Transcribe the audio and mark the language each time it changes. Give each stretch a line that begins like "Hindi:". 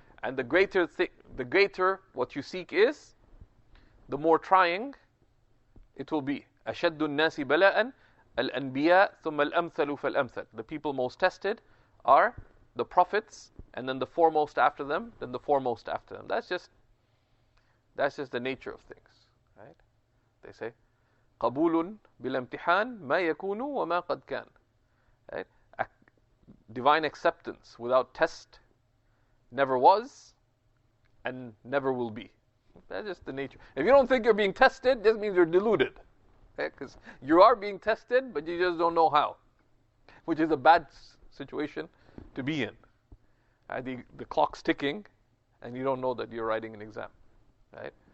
English: And the greater what you seek is, the more trying it will be.
Arabic: أَشَدُّ النَّاسِ بَلَاءً الْأَنْبِيَاء ثُمَّ الْأَمْثَلُ فَالْأَمْثَلُ.
English: The people most tested are the prophets, and then the foremost after them, then the foremost after them. That's just the nature of things. Right? They say,
Arabic: قَبُولٌ بِالْامْتِحَانِ مَا يَكُونُ وَمَا قَدْ كَانَ.
English: Right? Divine acceptance without test never was and never will be. That's just the nature. If you don't think you're being tested, this means you're deluded. Because you are being tested, but you just don't know how. Which is a bad situation to be in. The clock's ticking, and you don't know that you're writing an exam. Right?